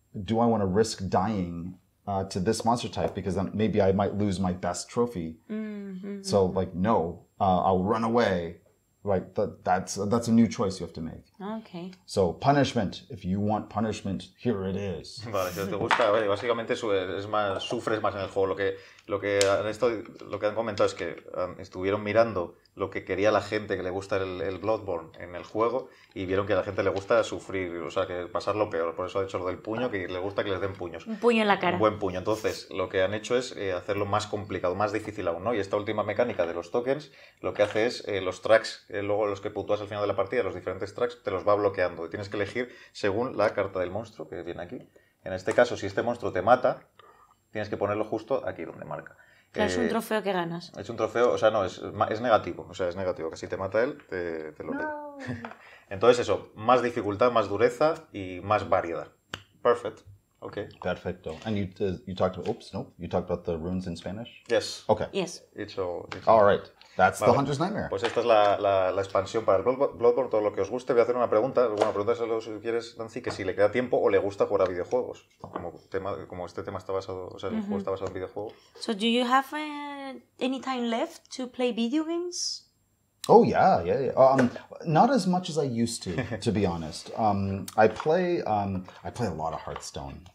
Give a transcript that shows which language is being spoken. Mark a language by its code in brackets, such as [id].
[en] Do I want to risk dying to this monster type because then maybe I might lose my best trophy? So like no, I'll run away. Right, that's a new choice you have to make. Okay. So punishment, if you want punishment, here it is. [es] Vale, si te gusta, básicamente sufres más en el juego. Lo que han comentado es que estuvieron mirando lo que quería la gente que le gusta el Bloodborne en el juego y vieron que a la gente le gusta sufrir, o sea, que pasar lo peor. Por eso ha hecho lo del puño, que le gusta que les den puños. Un puño en la cara. Un buen puño. Entonces, lo que han hecho es hacerlo más complicado, más difícil aún, ¿no? Y esta última mecánica de los tokens lo que hace es los tracks, luego los que puntúas al final de la partida, los diferentes tracks, te los va bloqueando. Y tienes que elegir según la carta del monstruo que viene aquí. En este caso, si este monstruo te mata, tienes que ponerlo justo aquí donde marca. Claro, es un trofeo que ganas. Es un trofeo, o sea, no, es negativo. O sea, es negativo, que si te mata él, te lo queda. Entonces eso, más dificultad, más dureza y más variedad. [en] Perfect. Okay. [es] Perfecto. [en] And you talked about, you talked about the runes in Spanish? Yes. Okay. Yes. It's all right. That's the Hunter's Nightmare. [es] Pues esta es la expansión para el Bloodborne, todo lo que os guste. Voy a hacer una pregunta. Bueno, pregúntaselo si quieres, Nancy, que si le queda tiempo o le gusta jugar a videojuegos. Como este tema está basado, o sea, el juego está basado en videojuegos. [en] So do you have any time left to play video games? Oh yeah. Not as much as I used to be honest. I play a lot of Hearthstone.